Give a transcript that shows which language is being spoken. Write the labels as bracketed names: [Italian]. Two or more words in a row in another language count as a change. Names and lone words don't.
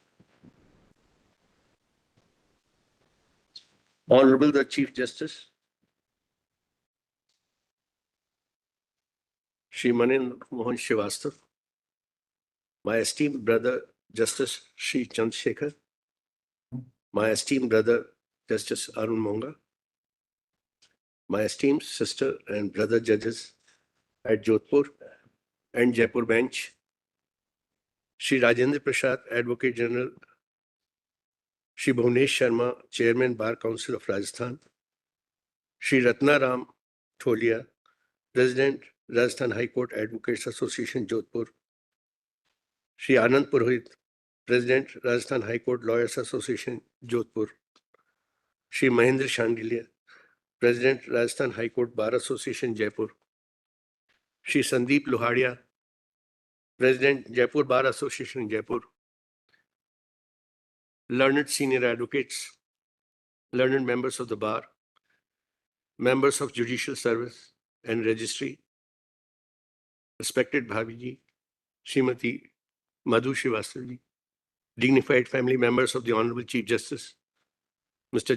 [English] Honorable the Chief Justice, Shri Manindra Mohan Shrivastava, my esteemed brother Justice Shri Chandrashekhar, my esteemed brother Justice Arun Monga, my esteemed sister and brother judges at Jodhpur and Jaipur bench, Shri Rajendra Prasad, Advocate General, Shri Bhunesh Sharma, Chairman Bar Council of Rajasthan, Shri Ratna Ram Tholia, President Rajasthan High Court Advocates Association Jodhpur, Shri Anand Purohit, President Rajasthan High Court Lawyers Association Jodhpur, Shri Mahendra Shandilia, President Rajasthan High Court Bar Association Jaipur, Shri Sandeep Luhadia, President Jaipur Bar Association Jaipur, learned senior advocates, learned members of the bar, members of judicial service and registry, respected Bhaviji, Srimati Madhu Shrivastava, dignified family members of the Honorable Chief Justice, Mr.